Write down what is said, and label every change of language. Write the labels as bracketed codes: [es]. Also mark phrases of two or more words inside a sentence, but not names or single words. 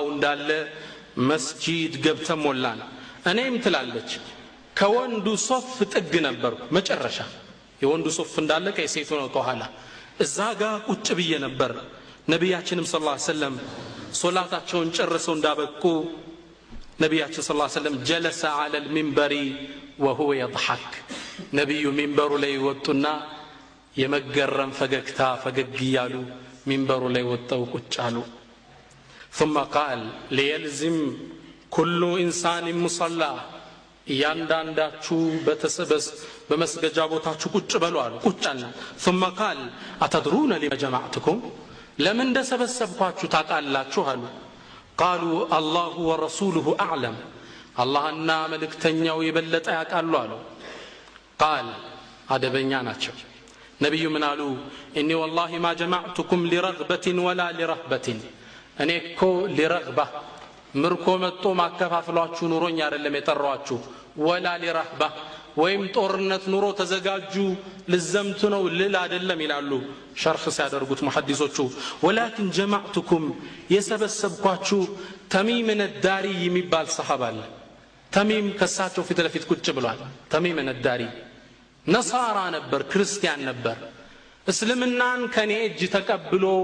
[am] እንዳለ መስጂድ ገብተን ሞላን። እኔም ትላለች ከወንዱ ሶፍ ጥግ ነበርኩ። መጨረሻ የወንዱ ሶፍ እንዳለቀ የሴቱ ነው ከኋላ። እዛ ጋር ቁጭ ብዬ ነበር። ነቢያችንም [ar] صلى الله عليه وسلم [am] ሶላታቸውን ጨርሰው እንዳበቁ ነቢያችን [ar] صلى الله عليه وسلم جلس على المنبر وهو يضحك። [am] ነቢዩ ሚንበሩ ላይ ወጡና የመገረም ፈገግታ ፈገግ እያሉ ሚንበሩ ላይ ወጣው ቁጭ አሉ። [ar] ثم قال ليلزم كل انسان مصلى [am] እያንዳንዳችሁ በተሰበስ በመስገጃ ቦታችሁ ቁጭ በሉ አሉ። ቁጭ አለ። [ar] ثم قال أتدرون لما جمعتكم [am] ለምን እንደሰበሰብኳችሁ ታውቃላችሁ አሉ። [ar] قالوا الله ورسوله أعلم [am] አላህና መልእክተኛው የበለጠ ያውቃሉ አሉ። قال አደበኛ ናቸው። ነብዩ ምን አሉ? [ar] إني والله ما جمعتكم لرغبة ولا لرهبة [am] እኔ እኮ ሊረግባ ምርኮ መጥቶ ማከፋፍሏችሁ ኑሮኝ አይደለም የጠራኋችሁ። [ar] ولا لرهبة [am] ወይም ጦርነት ኑሮ ተዘጋጁ ልዘምቱ ነው ልል አይደለም ይላሉ ሸርፍ ሲያደርጉት ሙሐዲሶቹ። [ar] ولكن جمعتكم [am] የሰበሰብኳችሁ ተሚም ነዳሪ የሚባል ሰሐባ አለ። ተሚም ከሳቸው ፊት ለፊት ቁጭ ብሏል። ተሚም ነዳሪ ነሳራ ነበር፣ ክርስቲያን ነበር። እስልምናን ከኔ እጅ ተቀብሎ